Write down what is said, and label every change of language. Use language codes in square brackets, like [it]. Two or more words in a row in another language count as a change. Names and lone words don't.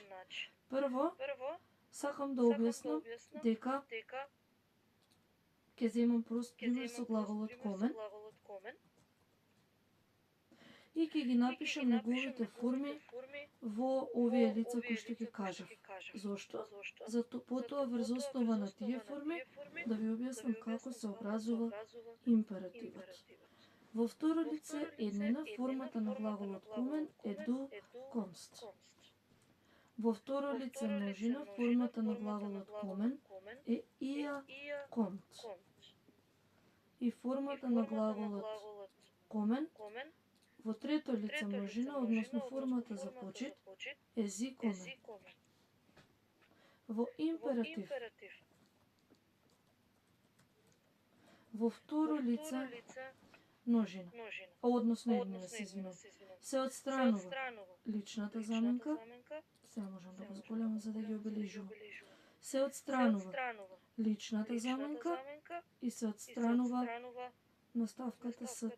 [mk] Прво, сакам да објаснам дека ќе земам прост пример со глаголот комен и ќе ги напишам неговите форми во овие лица кои што ќе кажав. Зошто? Зато потоа врз основа на тие форми да ви објаснам како се образува императивот. Во второ лице еднина формата на глаголот комен е [de] du kommst. [mk] Во второ лице множина формата на глаголот комен е [de] ihr kommt. [mk] И формата на глаголот комен во трето лице множина, односно формата за почит, е [de] sie kommen. [mk] Во императив во второ лице множина, односно еднина, се извинувам, се отстранува личната заменка, сега можам да го зголемам за да ги обележувам, се отстранува личната заменка и се отстранува наставката ст.